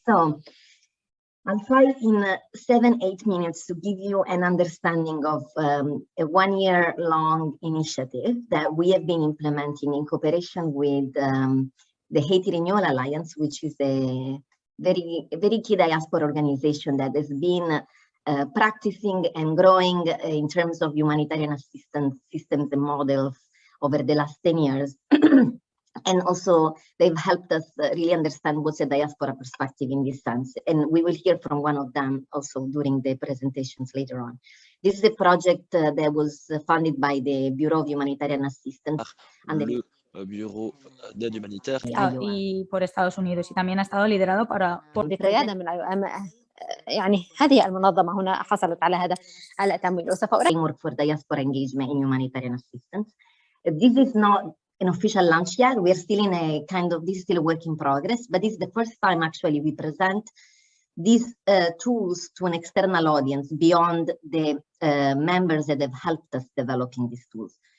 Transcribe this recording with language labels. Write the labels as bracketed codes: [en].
[en] So I'll try in 7-8 minutes to give you an understanding of a 1-year-long initiative that we have been implementing in cooperation with the Haiti Renewal Alliance, which is a very key diaspora organization that has been practicing and growing in terms of humanitarian assistance systems and models over the last 10 years. And also, they've helped us really understand what's a diaspora perspective in this sense. And we will hear from one of them also during the presentations later on. This is a project that was funded by the Bureau of Humanitarian Assistance. [fr] Le Bureau d'aide humanitaire. [es] Y por Estados Unidos, y también ha estado liderado por [ar] بالقيادة من IOM. يعني هذه المنظمة هنا حصلت على هذا التمويل. [en] Framework for diaspora engagement in humanitarian assistance. This is not an official launch yet. We're still in a kind of, this is still a work in progress, but this is the first time actually we present these tools to an external audience beyond the members that have helped us developing these tools.